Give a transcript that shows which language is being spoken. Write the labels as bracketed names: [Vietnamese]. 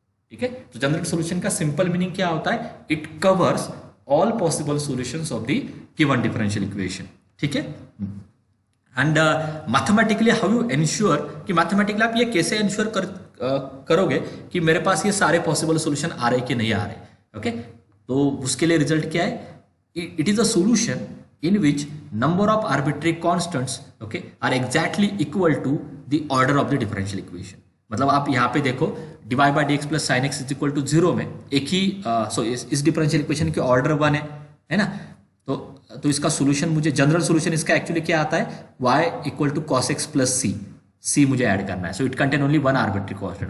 [Hindi] ठीक है, तो जनरल सोल्यूशन का सिंपल मीनिंग क्या होता है? [English] It covers all possible solutions of the given differential equation. [Hindi] ठीक है, [English] and mathematically how you ensure [Hindi] कि मैथमेटिकली आप ये कैसे एंश्योर करोगे कि मेरे पास ये सारे पॉसिबल सॉल्यूशन आ रहे कि नहीं आ रहे? ओके, तो उसके लिए रिजल्ट क्या है? [English] It is a solution in which number of arbitrary constants okay are exactly equal to the order of the differential equation। [Hindi] मतलब आप यहाँ पे देखो divide by dx plus sine x is equal to 0 में एक ही इस डिफरेंशियल इक्वेशन के order 1 है ना। तो इसका सोल्यूशन मुझे, जनरल सोल्यूशन इसका एक्चुअली क्या आता है? y equal to cos x plus सी मुझे ऐड करना है। [English] So it contain only one arbitrary constant.